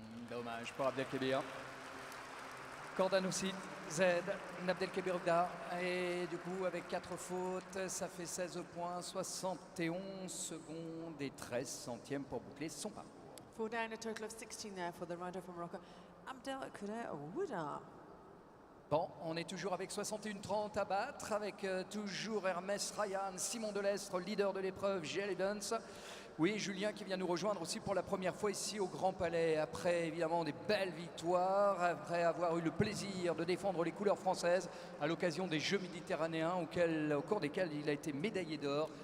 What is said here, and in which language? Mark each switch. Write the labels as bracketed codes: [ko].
[fr] Dommage pour Abdelkébir. Cordonocite Z, Abdelkébir Oudar. Et du coup, avec 4 fautes, ça fait 16 points, 71 secondes et 13 centièmes pour boucler son parcours. [en] 4 down, a total of 16 there for the rider from Morocco, Abdelkader Wada. [fr] Bon, on est toujours avec 61-30 à battre, avec toujours Hermès Ryan, Simon Delestre, leader de l'épreuve, G.L. Evans. Oui, Julien qui vient nous rejoindre aussi pour la première fois ici au Grand Palais, après évidemment des belles victoires, après avoir eu le plaisir de défendre les couleurs françaises à l'occasion des Jeux méditerranéens au cours desquels il a été médaillé d'or.